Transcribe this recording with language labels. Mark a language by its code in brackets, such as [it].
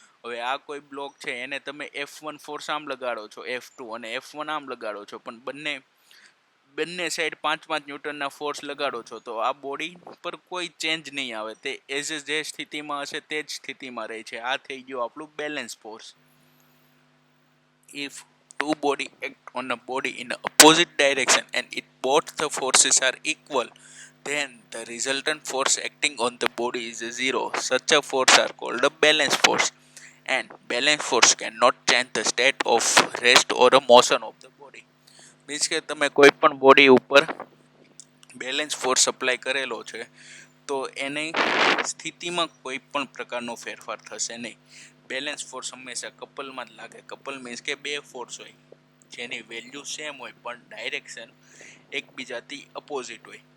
[gu] હવે આ કોઈ બ્લોક છે, એને તમે F1 ફોર્સ આમ લગાડો છો, F2 અને F1 આમ લગાડો છો, પણ બંને સાઈડ 5-5 ન્યૂટનના ફોર્સ લગાડો છો, તો આ બોડી પર કોઈ ચેન્જ નહીં આવે. તે એઝ જે સ્થિતિમાં હશે તે જ સ્થિતિમાં રહે છે. આ થઈ ગયું આપણું balance force. [en] If two body act on a body in a opposite direction and it both the forces are equal, then the resultant force acting on the body is a 0. Such a force are called a balance force. And balance force cannot change the state of rest or a motion of the body. [gu] Means કે તમે કોઈ પણ body ઉપર balance force apply કરેલો છે તો એની સ્થિતિમાં કોઈ પણ પ્રકારનો ફેરફાર થશે નહીં. બેલેન્સ ફોર્સ હંમેશા કપલમાં જ લાગે. કપલ મીન્સ કે બે ફોર્સ હોય જેની વેલ્યુ સેમ હોય પણ ડાયરેક્શન એકબીજાથી અપોઝિટ હોય.